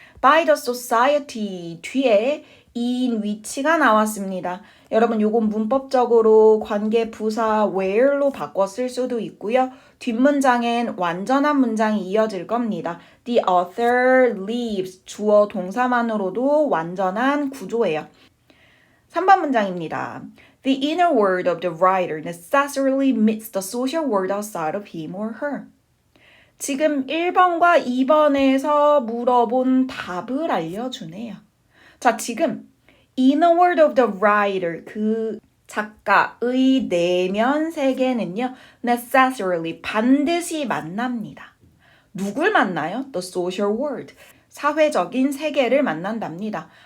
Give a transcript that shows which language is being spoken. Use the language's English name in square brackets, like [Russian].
[English] By the society [Korean] 뒤에 인 위치가 나왔습니다. 여러분 요건 문법적으로 관계 부사 where로 바꿔 쓸 수도 있고요. 뒷문장엔 완전한 문장이 이어질 겁니다. [English] The author lives [Korean] 주어 동사만으로도 완전한 구조예요. 3번 문장입니다. [English] The inner world of the writer necessarily meets the social world outside of him or her. [Korean] 지금 1번과 2번에서 물어본 답을 알려주네요. 자, 지금 [English] inner world of the writer [Korean] 그 작가의 내면 세계는요. necessarily 반드시 만납니다. 누굴 만나요? [English] The social world. [Korean] 사회적인 세계를 만난답니다.